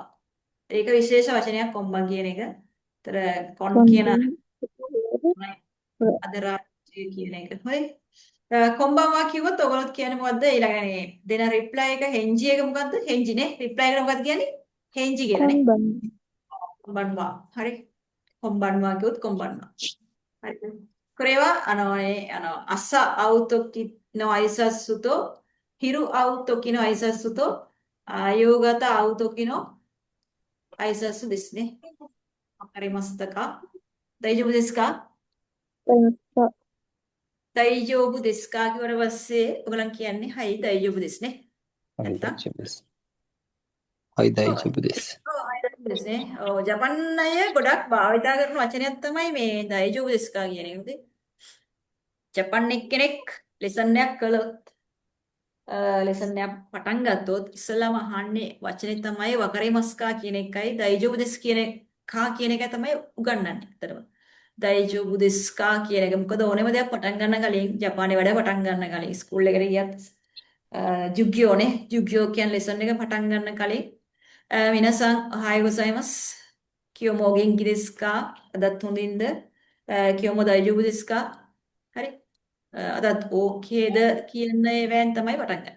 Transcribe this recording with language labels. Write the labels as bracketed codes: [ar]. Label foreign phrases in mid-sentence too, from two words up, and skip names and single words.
[si] ඒක විශේෂ වචනයක් කොන්බන් කියන එක. ඒතර කොන් කියන tonight අද රාත්‍රිය කියන එක. හරි. කොන්බන්වා කිව්වොත් ඔයගොල්ලෝ කියන්නේ මොකද්ද? ඊළඟනේ දෙන රිප්ලයි එක හෙන්ජි එක මොකද්ද? හෙන්ජි නේ. රිප්ලයි එක මොකද්ද කියන්නේ? හෙන්ජි කියලා නේ. කොන්බන්. කොන්බන්වා. හරි. කොන්බන්වා කිව්වොත් කොන්බන්වා. හරි. [ja] これは、朝会う時の挨拶と、昼会う時の挨拶と、夕方会う時の挨拶ですね。わかりましたか？大丈夫ですか？大丈夫ですか? [si] කියවල පස්සේ ඔයගලන් කියන්නේ [ja] はい 大丈夫ですね. はい、大 [si] නැත්තම් [ja] 丈夫です。はい、大 [si] ඔව් [ja] 丈夫です。 ඔව් はい 大丈夫ですね. [si] ඔව් ජපන් අය ගොඩක් භාවිතා කරන වචනයක් තමයි මේ [ja] 大丈夫ですか [si] කියන එක. ජපන් එක්කෙනෙක් ලෙසන් එකක් කළොත් ලෙසන් එකක් පටන් ගත්තොත් ඉස්සෙල්ලාම අහන්නේ වචනේ තමයි වකරේමස්කා කියන එකයි [ja] 大丈夫です [si] කියන කා කියන එක තමයි උගන්වන්නේ. ඇත්තටම [ja] 大丈夫ですか [si] කියන එක මොකද ඕනෙම දෙයක් පටන් ගන්න කලින් ජපානයේ වැඩ පටන් ගන්න කලින් ස්කූල් එකට ගියත් [ja] 授業ね 授業 [si] කියන ලෙසන් එක පටන් ගන්න කලින් [ja] 皆さん おはようございます 今日も 元気 です か [si] අදත් හොඳින්ද [ja] 今日も 大丈夫 です か [si] හරි අදත් ඕකේද කියන ඒවායින් තමයි පටන් ගන්න.